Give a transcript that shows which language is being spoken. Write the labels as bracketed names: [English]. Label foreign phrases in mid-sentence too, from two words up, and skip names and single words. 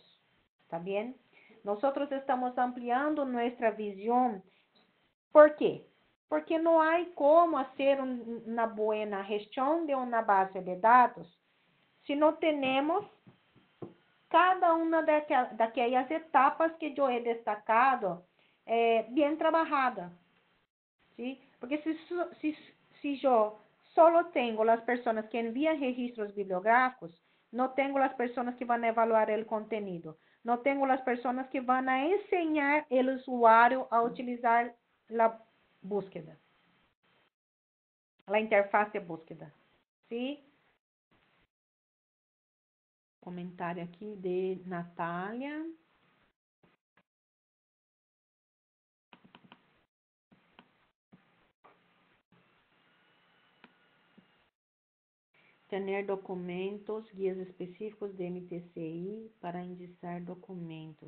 [Spanish] ¿Está bien? Nosotros estamos ampliando nuestra visión. ¿Por qué? Porque no hay cómo hacer una buena gestión de una base de datos si no tenemos cada una [Portuguese] daquelas etapas que eu he destacado bem trabalhada. [Spanish] ¿Sí? [Portuguese] Porque se eu [Spanish] solo tengo [Portuguese] as pessoas que enviam registros bibliográficos, não tenho as pessoas que vão [Spanish] evaluar o contenido, [Portuguese] não tenho as pessoas que vão ensinar o usuário a utilizar a búsqueda, a interface de búsqueda. [Spanish] ¿Sí? [Portuguese] Comentário aqui de Natália. [Spanish] Tener documentos, guías específicos de MTCI para indexar documentos.